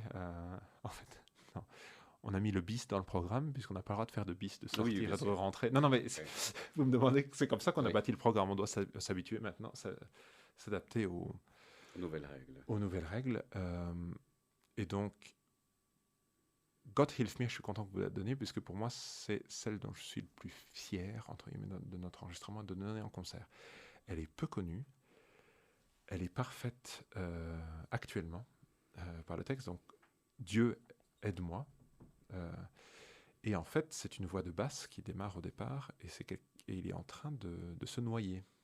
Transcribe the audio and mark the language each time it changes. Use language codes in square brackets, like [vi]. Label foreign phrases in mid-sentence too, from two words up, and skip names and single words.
[fr] En fait, non. On a mis le bis dans le programme, puisqu'on n'a pas le droit de faire de bis, de sortir et de rentrer. Non, mais vous me demandez, c'est comme ça qu'on a bâti le programme. On doit s'habituer maintenant, s'adapter aux Nouvelles règles. Aux nouvelles règles. Et donc, [de] Gott hilf mir, [fr] je suis content que vous la donniez, puisque pour moi, c'est celle dont je suis le plus fier, entre guillemets, de notre enregistrement, de donner en concert. Elle est peu connue. Elle est parfaite actuellement par le texte. Donc, Dieu aide-moi. Et en fait, c'est une voix de basse qui démarre au départ et il est en train de se noyer.